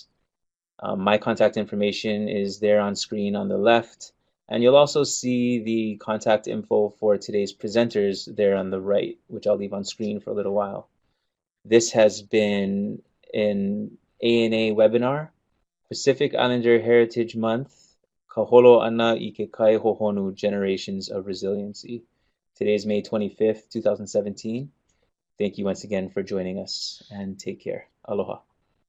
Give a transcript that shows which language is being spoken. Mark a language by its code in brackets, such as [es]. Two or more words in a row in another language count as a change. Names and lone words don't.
[en] My contact information is there on screen on the left, and you'll also see the contact info for today's presenters there on the right, which I'll leave on screen for a little while. This has been an ANA webinar, Pacific Islander Heritage Month, Ka holo ʻana I ke kai Hohonu, Generations of Resiliency. Today is May 25th, 2017. Thank you once again for joining us, and take care. Aloha.